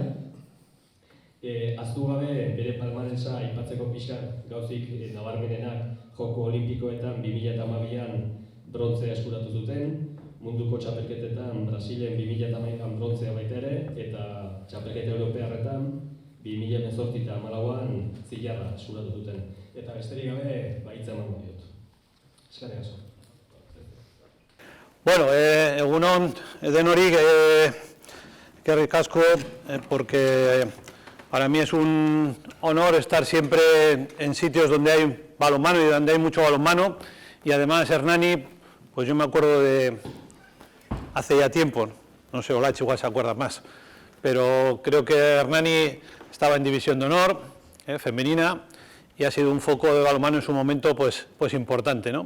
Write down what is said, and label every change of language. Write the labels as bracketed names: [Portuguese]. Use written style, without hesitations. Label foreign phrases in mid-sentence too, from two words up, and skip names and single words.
[Basque] Aztu gabe, bere palmaresa aipatzeko pixkat gauzik nabarmenenak Joko Olimpikoetan 2012an brontzea eskuratu zuten, munduko txapelketetan Brasilen 2011an brontzea baita ere, eta txapelketa europearretan 2018 eta 2014an zilarra eskuratu zuten. Eta besterik gabe, hitza emango diot. Eskerrik asko. Bueno, egunon denori, eskerrik asko, [Spanish] porque para mí es un honor estar siempre en sitios donde hay balonmano y donde hay mucho balonmano, y además Hernani, pues yo me acuerdo de hace ya tiempo, no sé, Olache igual se acuerda más, pero creo que Hernani estaba en división de honor, femenina, y ha sido un foco de balonmano en su momento pues importante, ¿no?